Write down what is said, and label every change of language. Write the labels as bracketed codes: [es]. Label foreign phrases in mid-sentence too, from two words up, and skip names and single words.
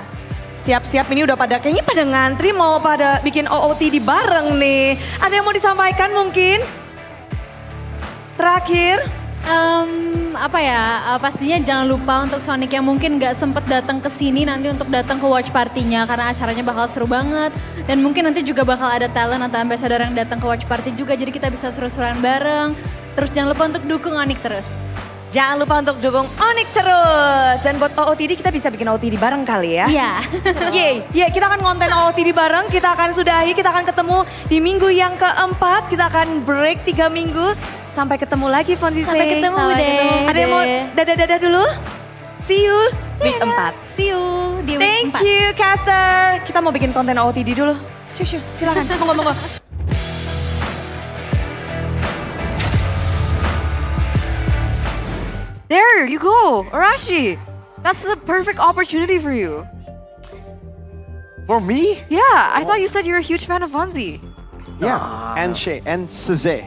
[id] Iya. siap-siap ini udah kayaknya pada ngantri mau pada bikin OOTD bareng nih. Ada yang mau disampaikan mungkin? Terakhir? Pastinya jangan lupa untuk Sonic yang mungkin nggak sempet datang ke sini nanti untuk datang ke [en] watch party- [id] nya karena acaranya bakal seru banget. Dan mungkin nanti juga bakal ada talent atau ambassador yang datang ke [en] watch party [id] juga jadi kita bisa seru-seruan bareng. Terus jangan lupa untuk dukung Onyx terus. Jangan lupa untuk dukung Onyx terus. Dan buat OOTD kita bisa bikin OOTD bareng kali ya. Iya. Yeay, kita akan konten OOTD bareng, kita akan sudahi, kita akan ketemu di minggu yang keempat. Kita akan break 3 minggu. Sampai ketemu lagi Fonsise. Sampai ketemu deh. Ada yang mau dadah-dadah dulu? [en] See you week 4. See you di week Thank you caster. [id] Kita mau bikin konten OOTD dulu. Shoo, silakan. Monggo. [en] There you go, Arashi. That's the perfect opportunity for you. For me? Yeah, I thought you said you're a huge fan of Fonzie. Yeah, and Shay, and Saze.